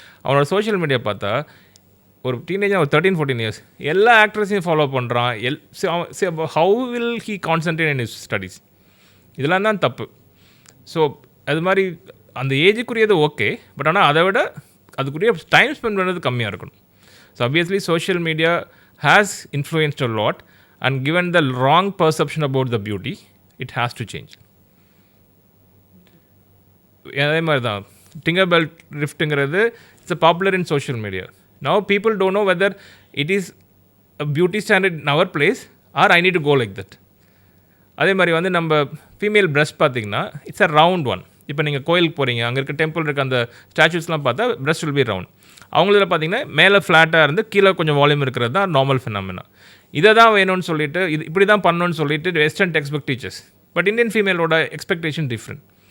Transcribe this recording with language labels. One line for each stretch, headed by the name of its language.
Tamil: அவனோட social media பார்த்தா ஒரு டீனேஜாக ஒரு 13-14 years எல்லா ஆக்ட்ரஸையும் ஃபாலோ பண்ணுறான்.
English: How will he concentrate in his studies?
Tamil: இதெல்லாம் தான் தப்பு. ஸோ அது மாதிரி அந்த ஏஜுக்குரியது ஓகே, பட் ஆனால் அதை விட அதுக்குரிய டைம் ஸ்பெண்ட் பண்ணுறது கம்மியாக இருக்கணும்.
English: So obviously social media has influenced a lot and given the wrong perception about the beauty, it has to change.
Tamil: அதே மாதிரி தான்
English: finger belt riftங்கிறது it's a popular in social media. Now people don't know whether it is a beauty standard in our place or I need to go like that.
Tamil: அதே மாதிரி வந்து நம்ம female breast பார்த்திங்கன்னா
English: It's a round one.
Tamil: இப்போ நீங்கள் கோயிலுக்கு போகிறீங்க, அங்கே இருக்க டெம்பிள் இருக்க அந்த ஸ்டாச்சுஸ்லாம் பார்த்தா
English: Breast will be round.
Tamil: அவங்கள பார்த்தீங்கன்னா மேலே ஃப்ளாட்டாக இருந்து கீழே கொஞ்சம் வால்யூம் இருக்கிறது தான் நார்மல் ஃபினாமினா. இதை தான் வேணும்னு சொல்லிட்டு இப்படி தான் பண்ணணும்னு சொல்லிட்டு western text book teachers. But Indian ஃபீமேலோட expectation different.